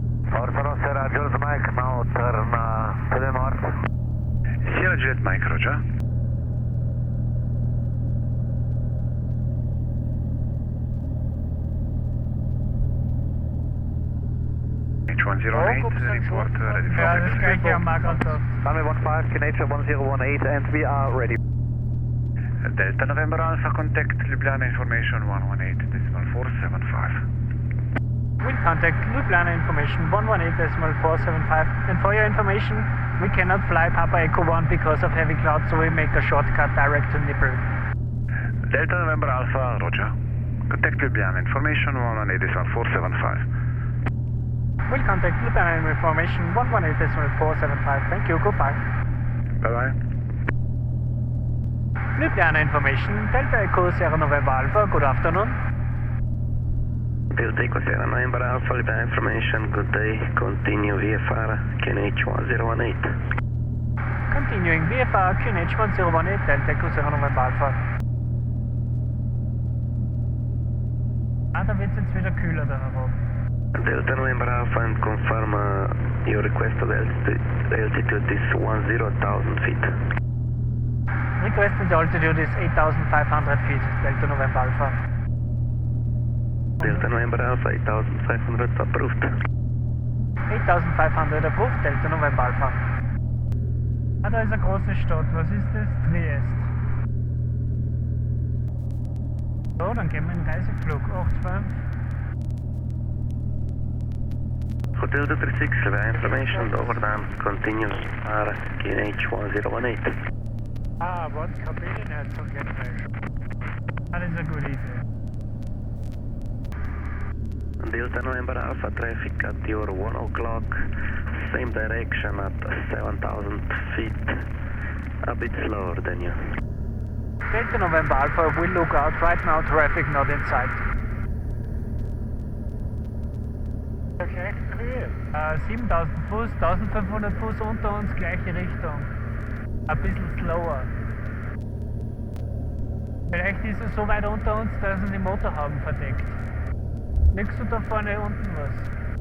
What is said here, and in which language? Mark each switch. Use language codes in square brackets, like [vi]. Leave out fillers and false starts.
[en] Portoroz, Sierra Juliet Mike, now turn to the north. Sierra Juliet Mike, Roger. KNH108, report ready for [de] Ja, das gleiche haben wir gerade gesagt. [en] Runway 15, KNH108, and we are ready. Delta November Alpha, contact Ljubljana information 118.475. We contact Ljubljana information 118.475. And for your information, we cannot fly Papa Echo 1 because of heavy clouds, so we make a shortcut direct to Nipple. Delta November Alpha, Roger. Contact Ljubljana information 118.475. We'll contact Ljubljana information 118.475. Thank you, goodbye. Bye bye. Ljubljana information, Delta Echo Sierra November Alpha, good afternoon. Delta Echo Sierra November Alpha, Ljubljana information, good day. Continue VFR KNH1018. Continuing VFR QNH1018, Delta Echo Sierra November Alpha. [de] Ah, da wird es jetzt wieder kühler da herum. [en] Delta November Alpha, and confirm your request of the altitude is 10,000 feet. Requested altitude is 8,500 feet, Delta November Alpha. Delta November Alpha, 8,500 approved. 8,500 approved, Delta November Alpha. [de] Ah, da ist eine große Stadt, was ist das? Triest. So, dann gehen wir in den Reiseflug, 85. [en] Hotel 36, Ljubljana information, over time, continue VFR KNH1018. [de] Ah, was Kabinenheizung geht rein. Ah, das ist eine gute Idee. [en] Delta November Alpha, traffic at your 1 o'clock, same direction at 7,000 feet, a bit slower than you. Delta November Alpha, we'll look out right now, traffic not in sight. [de] Okay, Höhe. 7000 Fuß, 1500 Fuß unter uns, gleiche Richtung. Ein bisschen slower. Vielleicht ist es so weit unter uns, dass sie die Motorhauben verdeckt. Liegst du da vorne unten was?